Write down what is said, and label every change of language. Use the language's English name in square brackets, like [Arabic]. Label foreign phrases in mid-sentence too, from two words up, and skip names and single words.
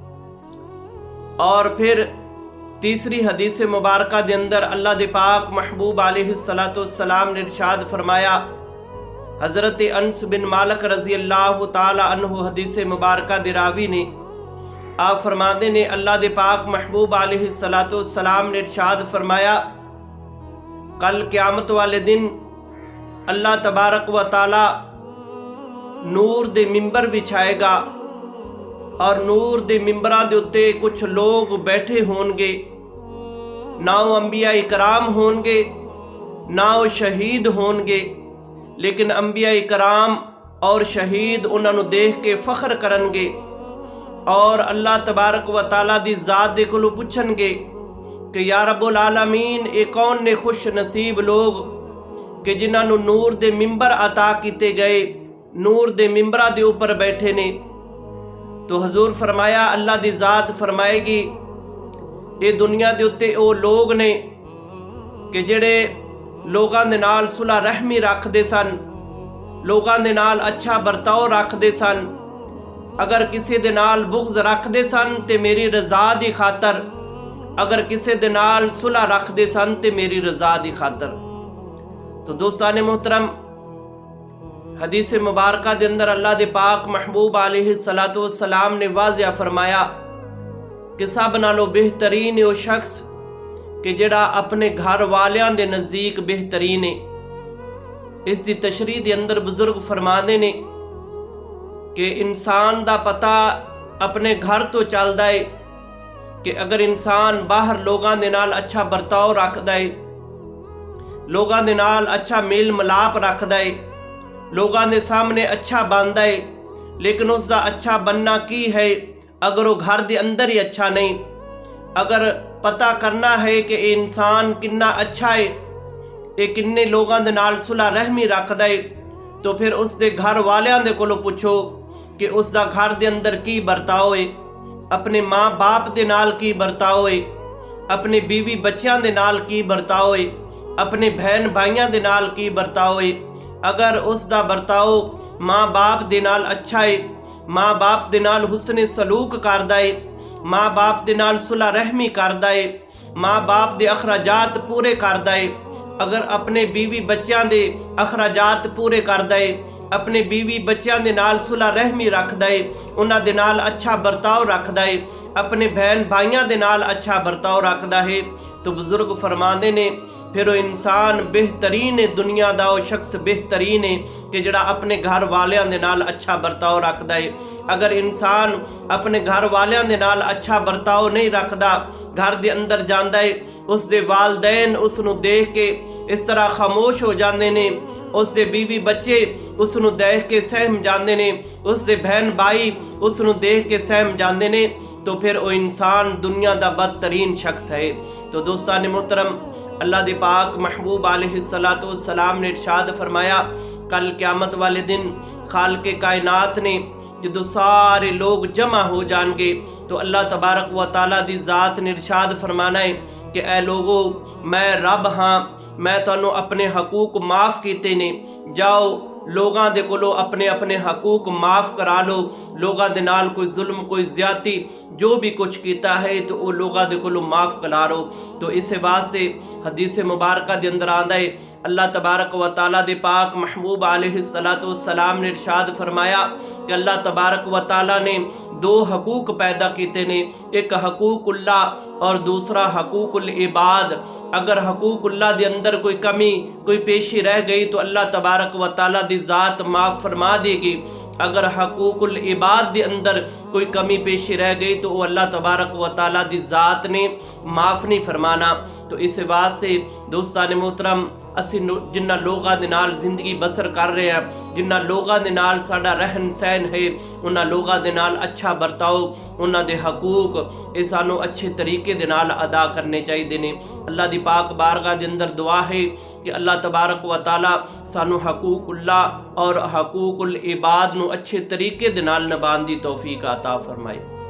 [Punjabi] اور پھر تیسری حدیث مبارکہ دے اندر اللہ دے پاک محبوب [Arabic] علیہ السلام [Punjabi] نے ارشاد فرمایا، حضرت انس بن مالک [Arabic] رضی اللہ تعالی عنہ [Punjabi] حدیث مبارکہ دے راوی نے آپ فرماتے نے اللہ دے پاک محبوب [Arabic] علیہ السلام [Punjabi] نے ارشاد فرمایا کل قیامت والے دن اللہ تبارک و تعالی نور دے ممبر بچھائے گا اور نور دے ممبراں دے اتے کچھ لوگ بیٹھے ہون گے، نہ وہ انبیاء کرام ہون گے نہ وہ شہید ہون گے، لیکن انبیاء کرام اور شہید انہوں نے دیکھ کے فخر کرن گے اور اللہ تبارک و تعالیٰ دی ذات دے کولو پوچھن گے کہ [Arabic] یا رب العالمین [Punjabi] اے کون نے خوش نصیب لوگ کہ جنہاں نو نور دے ممبر عطا کیتے گئے، نور دے ممبرہ دے اوپر بیٹھے نے۔ تو حضور فرمایا اللہ دی ذات فرمائے گی اے دنیا دے اتے او لوگ نے کہ جڑے لوگاں دے نال صلح رحمی رکھ دے سن، لوگاں دے نال اچھا برتاؤ رکھ دے سن، اگر کسی دے نال بغض رکھ دے سن تے میری رضا دی خاطر، اگر کسی دے نال صلح رکھ دے سن تے میری رضا دی خاطر۔ تو دوستان محترم، حدیث مبارکہ دے اندر اللہ دے پاک محبوب [Arabic] علیہ السلام [Punjabi] نے واضح فرمایا کہ سب نالو بہترین وہ شخص کہ جڑا اپنے گھر والیاں دے نزدیک بہترین ہے۔ اس دی تشریح دے اندر بزرگ فرماندے نے کہ انسان دا پتہ اپنے گھر تو چلدا ہے کہ اگر انسان باہر لوگاں دے نال اچھا برتاؤ رکھدا ہے، لوگاں دے نال اچھا میل ملاپ رکھدا ہے، لوگاں دے سامنے اچھا بندا ہے، لیکن اس دا اچھا بننا کی ہے اگر وہ گھر دے اندر ہی اچھا نہیں، اگر پتہ کرنا ہے کہ اے انسان کنا اچھا ہے، اے کنے لوگاں دے نال صلح رحمی رکھدا ہے، تو پھر اس دے گھر والیاں دے کولو پوچھو کہ اس دا گھر دے اندر کی برتاؤ ہے، اپنے ماں باپ دے نال کی برتاؤ ہے، اپنے بیوی بچیاں دے نال کی برتاؤ ہے، اپنے بہن بھائیاں دے نال کی برتاؤ ہے۔ اگر اس دا برتاؤ ماں باپ دے نال اچھا ہے، ماں باپ دے نال حسن سلوک کردا ہے، ماں باپ دے نال صلح رحمی کردا ہے، ماں باپ دے اخراجات پورے کردا ہے، اگر اپنے بیوی بچیاں دے اخراجات پورے کردا ہے، اپنے بیوی بچیاں دے نال صلح رحمی رکھدا ہے، انہاں دے نال اچھا برتاؤ رکھدا ہے، اپنے بہن بھائیاں دے نال اچھا برتاؤ رکھدا ہے، تو بزرگ فرماندے نے پھر وہ انسان بہترین ہے، دنیا دا وہ شخص بہترین ہے کہ جڑا اپنے گھر والیاں دے نال اچھا برتاؤ رکھدا ہے۔ اگر انسان اپنے گھر والیاں دے نال اچھا برتاؤ نہیں رکھدا، گھر دے اندر جاندا ہے، اس دے والدین اس نو دیکھ کے ਇਸ ਤਰ੍ਹਾਂ ਖਾਮੋਸ਼ ਹੋ ਜਾਂਦੇ ਨੇ। ਉਸ ਦੇ ਬੀਵੀ ਬੱਚੇ ਉਸ ਨੂੰ ਦੇਖ ਕੇ ਸਹਿਮ ਜਾਂਦੇ ਨੇ, ਉਸ ਦੇ ਭੈਣ ਭਾਈ ਉਸ ਨੂੰ ਦੇਖ ਕੇ ਸਹਿਮ ਜਾਂਦੇ ਨੇ, تو پھر وہ انسان دنیا دا بدترین شخص ہے۔ تو دوستان محترم، اللہ دے پاک محبوب [Arabic] علیہ السلام [Punjabi] نے ارشاد فرمایا کل قیامت والے دن خالق کائنات نے جدو سارے لوگ جمع ہو جان گے تو اللہ تبارک و تعالیٰ دی ذات نے ارشاد فرمانا ہے کہ اے لوگو میں رب ہاں، میں تانوں اپنے حقوق معاف کیتے نے، جاؤ لوگاں دے کولو اپنے اپنے حقوق معاف کرا لو، لوگاں دے نال کوئی ظلم کوئی زیادتی جو بھی کچھ کیتا ہے تو وہ لوگاں دے کولو معاف کرا لو۔ تو اس واسطے حدیث مبارکہ دے اندر آندا ہے اللہ تبارک و تعالیٰ دے پاک محبوب [Arabic] علیہ السلام [Punjabi] نے ارشاد فرمایا کہ اللہ تبارک و تعالیٰ نے دو حقوق پیدا کیتے نے، ایک حقوق اللہ اور دوسرا حقوق العباد۔ اگر حقوق اللہ دے اندر کوئی کمی کوئی پیشی رہ گئی تو اللہ تبارک و تعالیٰ دی ذات معاف فرما دے گی، اگر حقوق العباد دے اندر کوئی کمی پیشی رہ گئی تو وہ اللہ تبارک و تعالیٰ دی ذات نے معاف نہیں فرمانا۔ تو اس واسطے دوستان محترم اسی جنہ لوگاں دے نال زندگی بسر کر رہے ہیں، جنہ لوگاں دے نال ساڈا رہن سہن ہے، انہاں لوگاں دے نال اچھا برتاؤ، انہاں دے حقوق اے سانو اچھے طریقے دے نال ادا کرنے چاہیے نے۔ اللہ دی پاک بارگاہ دے اندر دعا ہے کہ اللہ تبارک و تعالیٰ سانو حقوق اللہ اور حقوق العباد نو اچھے طریقے دے نال نبھان دی توفیق عطا فرمائے۔